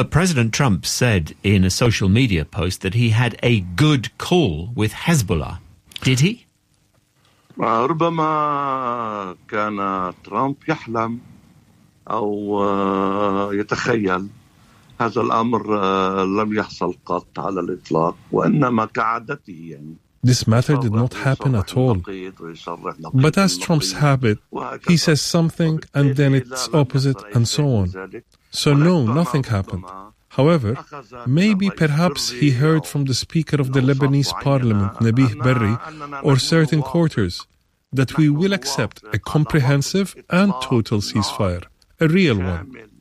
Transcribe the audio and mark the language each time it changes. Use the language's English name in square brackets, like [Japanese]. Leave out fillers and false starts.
[English] But President Trump said in a social media post that he had a good call with Hezbollah. Did he? [Arabic] ربما كان ترامب يحلم أو يتخيل هذا الأمر لم يحصل قط على الإطلاق وإنما كعادته يعني. [English] This matter did not happen at all. But as Trump's habit, he says something and then it's opposite and so on. So no, nothing happened. However, maybe perhaps he heard from the Speaker of the Lebanese Parliament, Nabih Berri, or certain quarters, that we will accept a comprehensive and total ceasefire, a real one.